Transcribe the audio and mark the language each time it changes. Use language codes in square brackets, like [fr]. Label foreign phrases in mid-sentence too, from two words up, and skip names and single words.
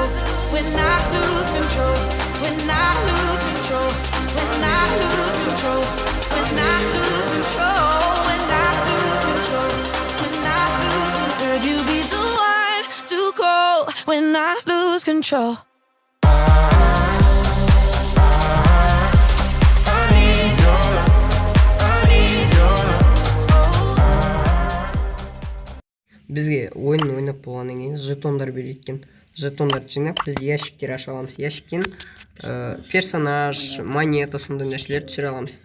[en] When I lose control, when I lose control, when I lose control, when I lose control, when I lose control, when I lose control. Could you be the one to call when I lose control? [kk] Бізге ойын ойнап болғаннан кейін жетондар береді екен. Жетондарды жинап, біз ящиктер аша аламыз. Ящиктен персонаж, монета, сондай нәрселерді түсіре аламыз.